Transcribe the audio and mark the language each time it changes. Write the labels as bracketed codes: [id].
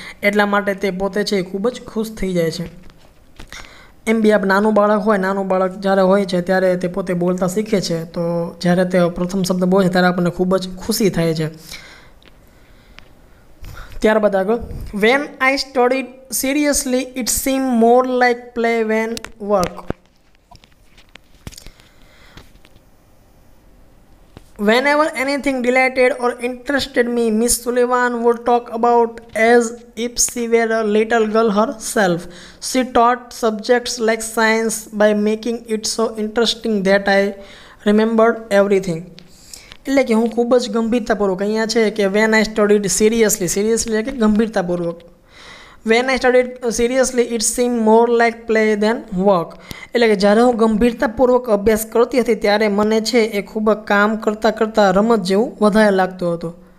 [gu] એટલા માટે તે પોતે છે ખૂબ જ ખુશ થઈ જાય છે. એમ બી આપણે નાનું બાળક જ્યારે હોય છે ત્યારે તે પોતે બોલતા શીખે છે તો જ્યારે તે પ્રથમ શબ્દ બોલે છે ત્યારે આપણને ખૂબ જ ખુશી થાય છે. ત્યારબાદ આગળ [en] When I studied seriously it seem more like play when work. Whenever anything delighted or interested me, Miss Sullivan would talk about as if she were a little girl herself. She taught subjects like science by making it so interesting that I remembered everything. [gu] એટલે કે હું ખૂબ જ ગંભીરતાપૂર્વક અહીંયા છે કે [en] when I studied seriously [gu] એટલે કે ગંભીરતાપૂર્વક. [en] When I studied seriously it seem more like play than work. [gu] એટલે કે જ્યારે હું ગંભીરતાપૂર્વક અભ્યાસ કરતી હતી ત્યારે મને છે એ ખૂબ કામ કરતાં રમત જેવું વધારે લાગતું હતું.